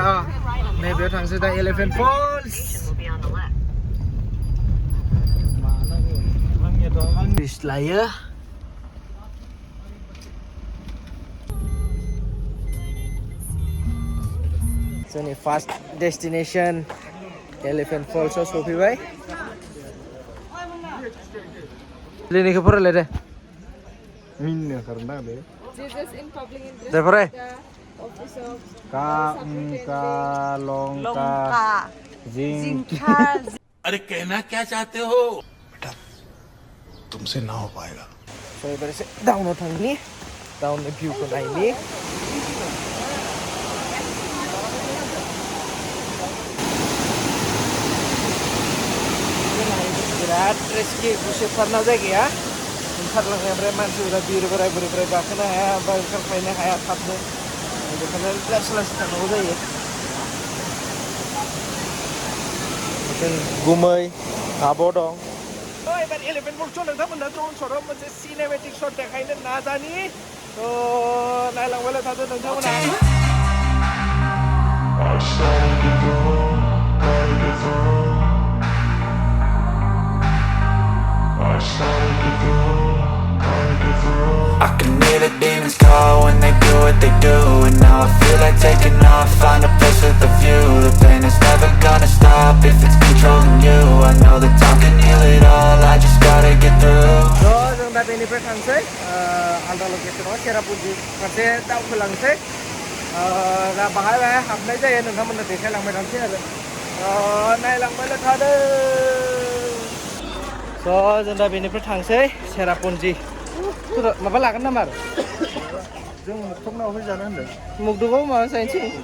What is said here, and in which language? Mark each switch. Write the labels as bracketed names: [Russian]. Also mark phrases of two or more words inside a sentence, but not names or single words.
[Bodo] नैबेयाव थांसै दा एलिफेन्ट फल्स। लायो जोंनि फार्स्ट डेस्टिनेसन एलिफेन्ट फल्सआव सफैबाय। लिरनायखौ फरायलाय दे। दे फराय। लंका जिंका। [Hindi] अरे कहना क्या चाहते हो? तुमसे ना हो पाएगा। [Bodo] एबार एसे डाउनाव थांनि, डाउननि भिउखौ नायनि। बिराद रिस्कि गुसेबथारना जायगाया। ओंखारलांनाय ओमफ्राय मानसिफोरा बोराय बुरैफ्रा गाखोनो हाया बा ओंखारख्लायनो हाया थाबनो, बेखायनो लासै थांनांगौ जायो। जों गुमै आब' दं, एबार इलेभेन बक्सआव नोंथांमोनहा ड्रन शटआव मोनसे [English] cinematic shot [Bodo] देखायनो नाजानि नायलांबायल' थादो नोंथांमोनहा [English] I can hear the demons call when they do what they do. And now I feel like taking off, find a place with a view. The pain is never gonna stop if it's controlling you. I know that time can heal it all, I just gotta get through. [Bodo] So, जों दा बेनिफ्राय थांसै आलदा लकेसनाव चेरापुन्जी फारसे दावखोलांसै दा बाहाय हाबनाय जायो नोंथांमोननो देखायलांबाय थानोसै आरो नायलांबायल' थादो So, जों दा बेनिफ्राय थांसै चेरापुन्जी माबा लागोन नामा आरो जों मुक्तकनाव फैजानो होनदों मुक्तकआव माबा जाहैनोसै